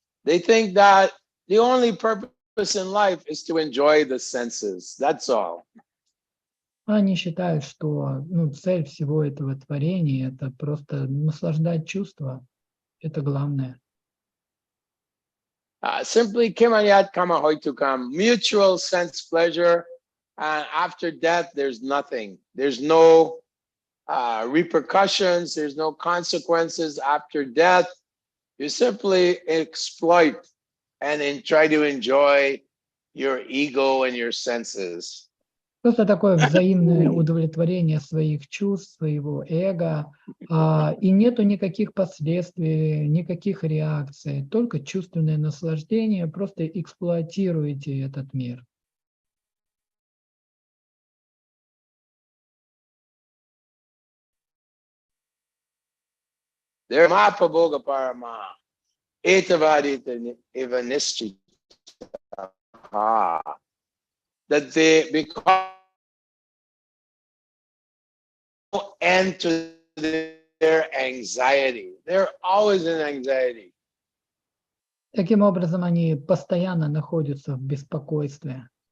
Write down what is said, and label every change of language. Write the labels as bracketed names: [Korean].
[English] They think that the only purpose in life is to enjoy the senses. That's all. [Russian] Они считают, что цель всего этого творения – это просто наслаждать чувства. Это главное. [English] Simply [Sanskrit] kimanyat kama hoitukam, [English] mutual sense pleasure, and after death there's nothing. There's no repercussions, there's no consequences after death. You simply exploit and try to enjoy your ego and your senses. [Russian] Просто такое взаимное удовлетворение своих чувств, своего эго, и нету никаких последствий, никаких реакций, только чувственное наслаждение, просто эксплуатируете этот мир. [English] There [Sanskrit] mahapaboga parama, etavadita evanishchita, [English] that they become no end to their anxiety. They're always in anxiety. [Russian] Таким образом, они постоянно находятся в беспокойстве.